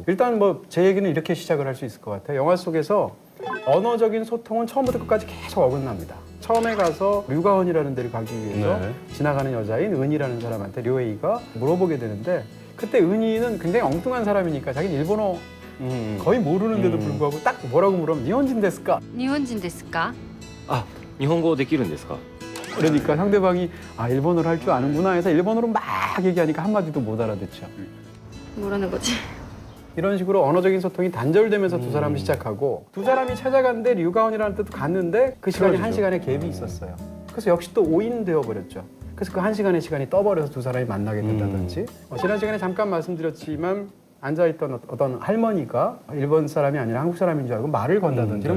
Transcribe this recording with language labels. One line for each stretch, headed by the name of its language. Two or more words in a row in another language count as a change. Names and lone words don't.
Korean: 일단 뭐 제 얘기는 이렇게 시작을 할 수 있을 것 같아요. 영화 속에서 언어적인 소통은 처음부터 끝까지 계속 어긋납니다. 처음에 가서 류가은이라는 데를 가기 위해서 네. 지나가는 여자인 은희라는 사람한테 료에이가 물어보게 되는데 그때 은희는 굉장히 엉뚱한 사람이니까 자기는 일본어 거의 모르는데도 불구하고 딱 뭐라고 물으면
Japanese: 日本人ですか? 日本人ですか? あ、日本語できるんですか?
Korean: 그러니까 상대방이 아 일본어를 할 줄 아는구나 해서 일본어로 막 얘기하니까 한마디도 못 알아듣죠. 모르는 거지. 이런 식으로 언어적인 소통이 단절되면서 두 사람이 시작하고 두 사람이 찾아간데 류가온이라는 데도 갔는데 그 시간이 틀어지죠. 한 시간의 갭이 있었어요. 그래서 역시 또 오인되어 버렸죠. 그래서 그 한 시간의 시간이 떠버려서 두 사람이 만나게 된다든지 지난 시간에 잠깐 말씀드렸지만 앉아있던 어떤 할머니가 일본 사람이 아니라 한국 사람인 줄 알고 말을 건다든지 이런